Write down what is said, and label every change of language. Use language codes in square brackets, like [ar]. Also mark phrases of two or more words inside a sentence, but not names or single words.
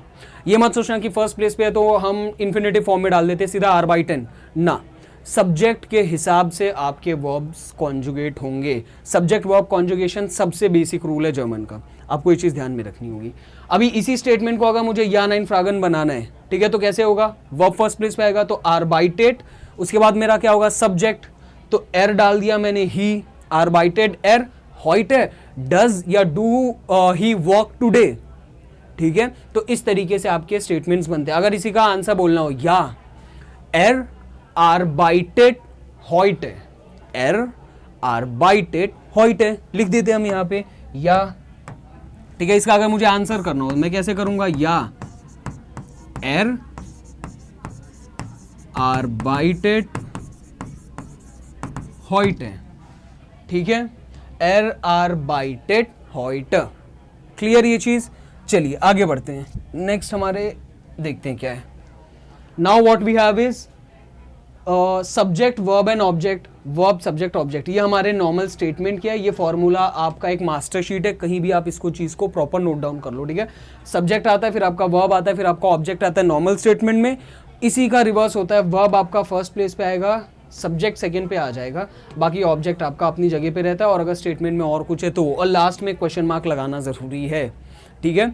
[hi] ये मत सोचना कि [en] first place [hi] पे है तो हम [en] infinitive form [hi] में डाल देते सीधा arbeitet, ना, सब्जेक्ट के हिसाब से आपके वर्ब्स कॉन्जुगेट होंगे। [en] subject verb conjugation [hi] सबसे बेसिक रूल है जर्मन का, आपको ये चीज ध्यान में रखनी होगी। अभी इसी स्टेटमेंट को अगर मुझे [de] ja nein Fragen [hi] बनाना है, ठीक है, तो कैसे होगा, वर्ब [en] first place [hi] पे आएगा तो arbeitet, उसके बाद मेरा क्या होगा, सब्जेक्ट, तो डाल दिया मैंने, ही, [de] arbeitet heute, [en] does या do he work today, [hi] ठीक है। तो इस तरीके से आपके स्टेटमेंट्स बनते हैं। अगर इसी का आंसर बोलना हो, [de] ja arbeitet heute, arbeitet heute [hi] लिख देते हम यहाँ पे, या, ठीक है। [de] इसका अगर मुझे आंसर करना हो मैं कैसे करूंगा, ja arbeitet heute, [hi] ठीक है, [de] arbeitet heute, [hi] क्लियर ये चीज। चलिए आगे बढ़ते हैं, नेक्स्ट हमारे देखते हैं क्या है। [en] now what we have is subject verb and object, verb subject object, [hi] ये हमारे नॉर्मल स्टेटमेंट क्या है। ये फॉर्मूला आपका एक [en] master sheet [hi] है, कहीं भी आप इसको चीज को प्रॉपर [en] note down [hi] कर लो, ठीक है। सब्जेक्ट आता है, फिर आपका वर्ब आता है, फिर आपका ऑब्जेक्ट आता है [en] normal statement [hi] में। इसी का रिवर्स होता है, वर्ब आपका [en] first place [hi] पे आएगा, सब्जेक्ट सेकंड पे आ जाएगा, बाकी ऑब्जेक्ट आपका अपनी जगह पे रहता है, और अगर स्टेटमेंट में और कुछ है तो, और लास्ट में [en] question mark [hi] लगाना जरूरी है, ठीक है।